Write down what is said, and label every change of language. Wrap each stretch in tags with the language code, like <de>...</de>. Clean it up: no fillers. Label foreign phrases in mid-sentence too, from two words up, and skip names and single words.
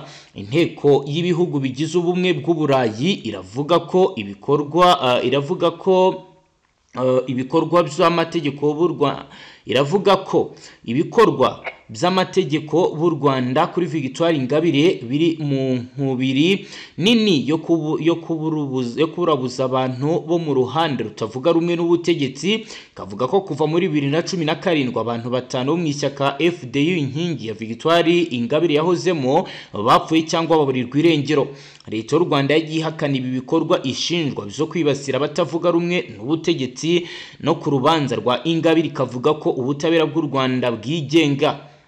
<rw>Inteko y'ibihugu bigize ubumwe bw'Uburayi iravuga ko ibikorwa by'amategeko b'u Rwanda kuri Victoire Ingabire biri mu nkubiri nini yo kuburabuza abantu bo mu ruhande rutavuga rumwe n'ubutegetsi. Kavuga ko kuva muri 2017 abantu 5 bo mu ishyaka FDU inkingi ya Victoire Ingabire yahozemo bapfuye cyangwa baburirwa irengero. Leta y'u Rwanda yagiye ihakana ibi bikorwa ishinjwa byo kwibasira abatavuga rumwe n'ubutegetsi, no ku rubanza rwa Ingabire ikavuga ko ubutabera bw'u Rwanda bwigenga.</rw>